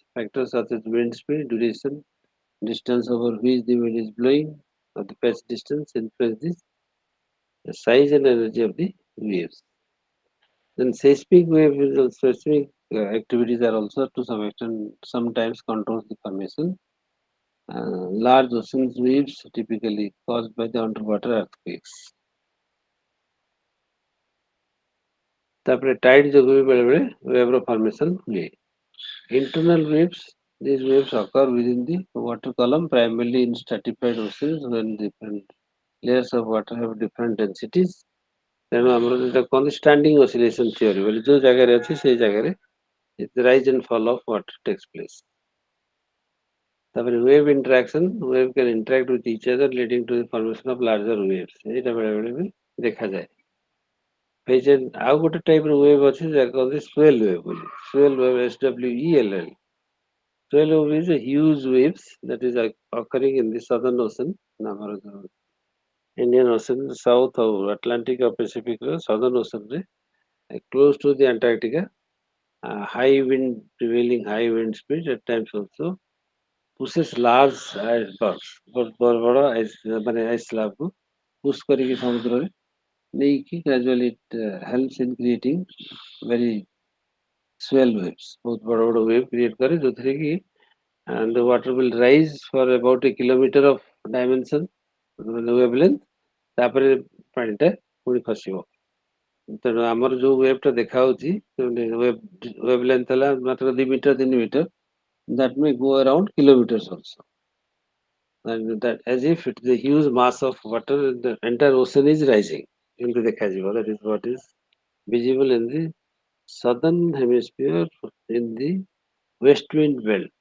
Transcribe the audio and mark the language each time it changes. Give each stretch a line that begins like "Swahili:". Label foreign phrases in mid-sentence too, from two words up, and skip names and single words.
English: Factors such as wind speed, duration, distance over which the wind is blowing, or the patch distance influence the size and energy of the waves. Then seismic activities are also to some extent sometimes controls the formation. Large ocean waves typically caused by the underwater earthquakes.
Odia: ତାପରେ tide ଯୋଗୁଁ ବି ବେଳେବେଳେ wave ର formation ହୁଏ.
English: Internal waves, these waves occur within the water column primarily in stratified oceans when different layers of water have different densities.
Odia: ତେଣୁ ଆମର ଯେଟା କହନ୍ତି
English: standing oscillation theory
Odia: ବୋଲି ଯୋଉ ଜାଗାରେ ଅଛି ସେଇ ଜାଗାରେ
English: the rise and fall of water takes place. ତାପରେ wave interaction, wave can interact with each other leading to the formation of larger waves.
Odia: ଏଇଟା ବେଳେବେଳେ ବି ଦେଖାଯାଏ. ଆଉ ଗୋଟେ ଟାଇପ ର ୱେଭ୍ ଅଛି ଯାହା କହନ୍ତି
English: swell wave
Odia: ବୋଲି.
English: Swell wave SWELL. Swell wave is a huge waves that is occurring in the southern ocean, ଆମର Indian Ocean, South or Atlantic or Pacific southern ocean close to the Antarctica. High wind prevailing high wind speed at times also pushes large icebergs.
Odia: ବଡ଼ ice ମାନେ ice slab କୁ push କରିକି ସମୁଦ୍ରରେ ନେଇକି
English: gradually it helps in creating very swell waves.
Odia: ବହୁତ ବଡ଼ ବଡ଼ wave create करे ଯୋଉଥିରେ କି
English: and the water will rise for about a kilometer of dimension wavelength
Odia: ତାପରେ ପାଣିଟା ପୁଣି ଖସିବ ତେଣୁ ଆମର ଯୋଉ wave ଟା ଦେଖାଯାଉଛି wavelength ହେଲା ମାତ୍ର 2 ମିଟର 3 ମିଟର
English: that may go around kilometers also and that as if it is a huge mass of water the entire ocean is rising into ଦେଖାଯିବ that is what is visible in the southern hemisphere in the west wind belt.